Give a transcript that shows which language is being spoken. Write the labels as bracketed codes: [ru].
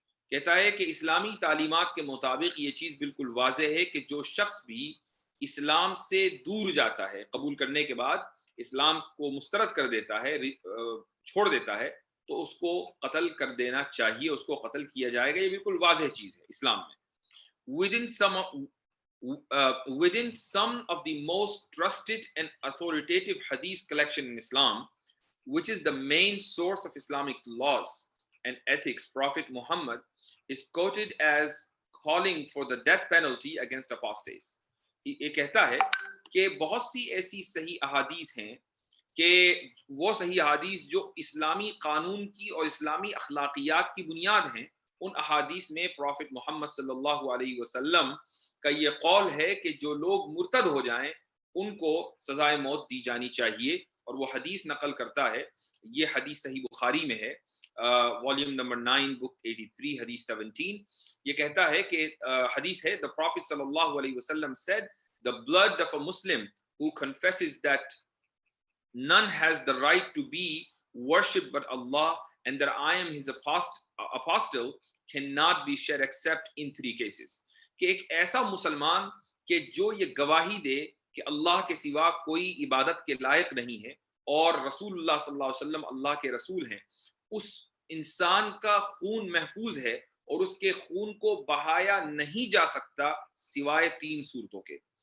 [ur] کہتا ہے کہ اسلامی تعلیمات کے مطابق یہ چیز بالکل واضح ہے کہ جو شخص بھی اسلام سے دور جاتا ہے، قبول کرنے کے بعد اسلام کو مسترد کر دیتا ہے، چھوڑ دیتا ہے، تو اس کو قتل کر دینا چاہیے، اس کو قتل کیا جائے گا. یہ بالکل واضح چیز ہے اسلام میں. [en] within some within some of the most trusted and authoritative hadith collection in Islam, which is the main source of Islamic laws and ethics, Prophet Muhammad is quoted as calling for the death penalty against apostates. [ur] یہ کہتا ہے کہ بہت سی ایسی صحیح احادیث ہیں کہ وہ صحیح احادیث جو اسلامی قانون کی اور اسلامی اخلاقیات کی بنیاد ہیں، ان احادیث میں پروفٹ محمد صلی اللہ علیہ وسلم کا یہ قول ہے کہ جو لوگ مرتد ہو جائیں ان کو سزائے موت دی جانی چاہیے. اور وہ حدیث نقل کرتا ہے، یہ حدیث صحیح بخاری میں ہے، والیوم نمبر 9 بک 83 حدیث 17. یہ کہتا ہے کہ حدیث ہے، [en] the Prophet صلی اللہ علیہ وسلم said the blood of a Muslim who confesses that none has the right to be worshipped but Allah and that I am his apostle cannot be shed except in 3 cases. [ur] کہ ایک ایسا مسلمان کہ جو یہ گواہی دے کہ اللہ کے سوا کوئی عبادت کے لائق نہیں ہے اور رسول اللہ صلی اللہ علیہ وسلم اللہ کے رسول ہیں، اس انسان کا خون محفوظ ہے اور اس کے خون کو بہایا نہیں جا سکتا سوائے 3 صورتوں کے.